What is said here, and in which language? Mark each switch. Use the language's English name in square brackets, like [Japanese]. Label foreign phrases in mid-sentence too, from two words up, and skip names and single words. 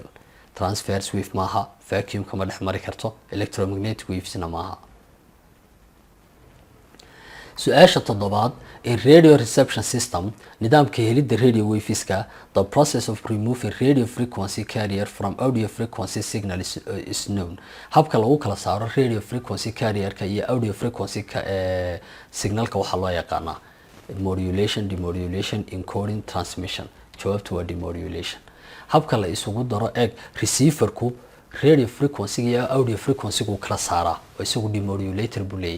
[English] transverse wave [Somali] maaha vacuum kama dhex mari karto [English] electromagnetic waves [Somali] na maaha. su-aasha toddobaad in [English] radio reception system [Somali] nidaamka helidda [English] radio waveska the process of removing radio frequency carrier from audio frequency signal is known. [Somali] habka lagu kala saaro [English] radio frequency carrierka [Somali] iyo [English] audio frequency signalka [Somali] waxaa loo yaqaanaa [English] modulation, demodulation, encoding, transmission. [Somali] jawaabtu waa demodulation. habka la isugu daro eeg receiverku [English] radio frequency [Somali] iyo [English] audio frequency [Somali] gu kala saaraa oo isagu demodulator buu leeyahay.